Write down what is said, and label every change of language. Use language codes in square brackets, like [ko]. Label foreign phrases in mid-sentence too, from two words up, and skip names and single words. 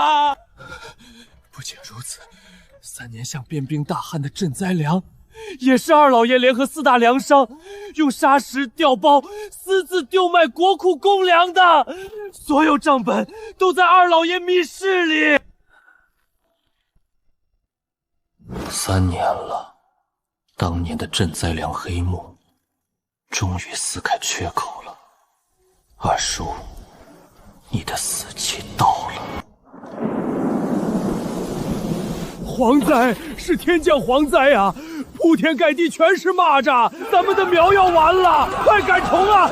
[zh] 不僅如此，3年向變兵大旱的賑災糧，也是二老爺聯合4大糧商，用砂石調包，私自丟賣國庫公糧的，所有賬本都在二老爺密室裡。 3年了，當年的賑災糧黑幕終於撕開缺口了。二叔，你的死期到了。蝗災是天降蝗災啊！鋪天蓋地全是螞蚱，咱們的苗要完了，快趕蟲啊！